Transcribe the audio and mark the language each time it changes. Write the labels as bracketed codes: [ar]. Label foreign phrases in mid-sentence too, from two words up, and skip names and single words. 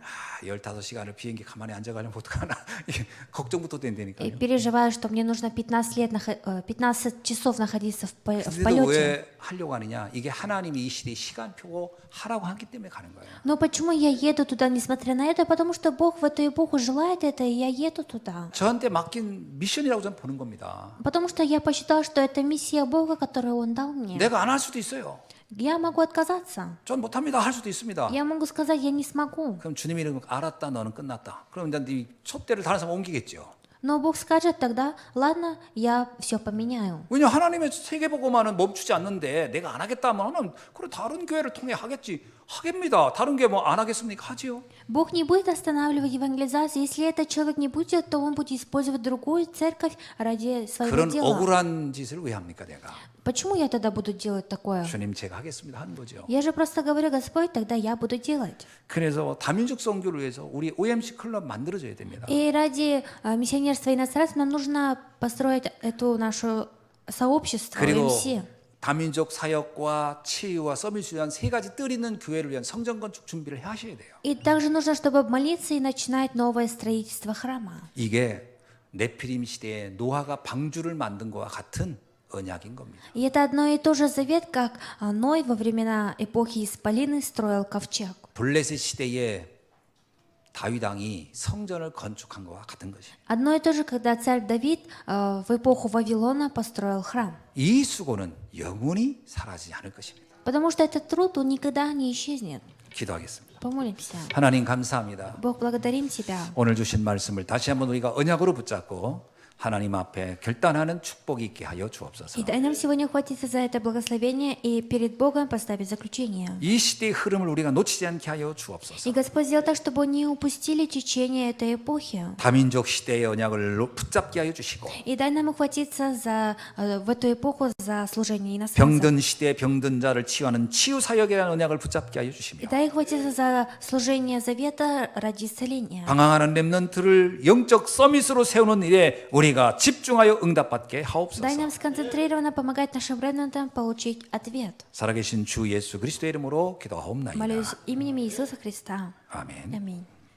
[ko] 15시간을 비행기 가만히 앉아가려면 어떡하나 걱정부터 [ru] И [ko] 된다니까요. [ru] переживаю, что мне нужно 15 часов находиться в [ko] 그래도 [ru] полете. [ko] 왜 하려고 하느냐? 이게 하나님이 이 시대의 시간표고 하라고 하기 때문에 가는 거예요. [ru] Но почему я еду туда, несмотря на это? Потому что Бог в эту эпоху желает это, и я еду туда. [ko] 저한테 맡긴 미션이라고 저는 보는 겁니다. [ru] Потому что я посчитал, что это миссия Бога, которую Он дал мне. [ko] 내가 안 할 수도 있어요. [ru] Я могу отказаться. [ko] 전 못합니다. 할 수도 있습니다. [ru] Я могу сказать, я не смогу. [ko] 그럼 주님이 이러면 알았다, 너는 끝났다. 그럼 이제 네 촛대를 다른 사람 옮기겠죠. [ru] Но Бог скажет тогда, ладно, я все поменяю. [ko] 왜냐 하나님의 세계복음화는 멈추지 않는데 내가 안 하겠다 하면 그래 다른 교회를 통해 하겠지. 하겠습니다. 다른 교회 뭐 안 하겠습니까? 하지요. [ru] Бог не будет останавливать евангелизацию. Если этот человек не будет делать, то он будет использовать другую церковь ради своего [ko] 그런 [ru] дела. [ko] 억울한 짓을 왜 합니까, 내가? [ru] Почему я тогда буду делать такое? [ko] 주님 제가 하겠습니다 하는 거죠. [ru] Я же просто говорю, Господь, тогда я буду делать. [ko] 그래서 다민족 선교를 위해서 우리 OMC 클럽 만들어줘야 됩니다. [ru] И ради миссионерства иностранцев нам нужно построить эту нашу сообщество [ko] 그리고 [ru] ОМС. [ko] 다민족 사역과 치유와 서밋을 위한 세 가지 뜰 있는 교회를 위한 성전 건축 준비를 하셔야 돼요. [ru] И также нужно, чтобы молиться и начинать новое строительство храма. [ko] 이게 네피림 시대에 노아가 방주를 만든 것과 같은 언약인 겁니다. [ru] И это одно и то же завет, как Ной во времена эпохи Исполины строил ковчег. [ko] 블레셋 시대에 다윗 왕이 성전을 건축한 것과 같은 것입니다. [ru] Одно и то же, когда царь Давид в эпоху Вавилона построил храм. [ko] 이 수고는 영원히 사라지지 않을 것입니다. [ru] Потому что этот труд, он никогда не исчезнет. [ko] 기도하겠습니다. [ru] Помолимся. [ko] 하나님 감사합니다. [ru] Бог, благодарим Тебя. [ko] 오늘 주신 말씀을 다시 한번 우리가 언약으로 붙잡고 하나님 앞에 결단하는 축복이 있게 하여 주옵소서. [ru] И дай нам сегодня хватиться за это благословение и перед Богом поставить заключение. [ko] 이 시대의 흐름을 우리가 놓치지 않게 하여 주옵소서. [ru] И Господь сделал так, чтобы не упустили течение этой эпохи. [ko] 다민족 시대의 언약을 붙잡게 하여 주시고 [ru] И дай нам ухватиться в эту эпоху за служение иностранцев. [ko] 병든 시대의 병든 자를 치유하는 치유 사역이라는 언약을 붙잡게 하여 [ru] И [ko] 주시며 [ru] дай ухватиться за служение завета ради исцеления. [ko] 방황하는 렘넌트를 영적 서밋으로 세우는 일에 우리가 집중하여 응답받게 [ru] Дай [ko] 하옵소서. [ru] нам сконцентрированно помогать нашим ремнантам получить ответ. [ko] 살아계신 주 예수 그리스도의 이름으로 기도하옵나이다. [ru] Молюсь именем Иисуса Христа. [ko] 아멘. [ru] Аминь.